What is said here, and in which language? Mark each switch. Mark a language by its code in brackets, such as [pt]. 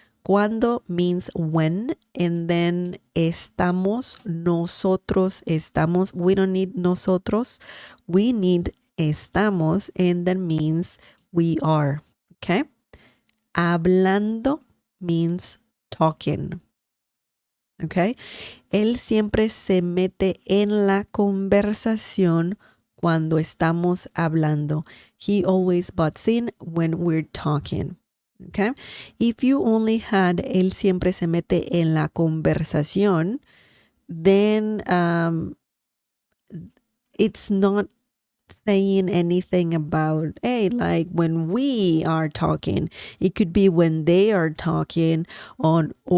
[en] Cuando means when, and then estamos, nosotros estamos. We don't need nosotros. We need estamos, and that means we are. Okay? Hablando means talking. Okay? [es] Él siempre se mete en la conversación cuando estamos hablando. [en] He always butts in when we're talking. Okay? If you only had [es] él siempre se mete en la conversación, [en] then it's not saying anything about, hey, like when we are talking. It could be when they are talking or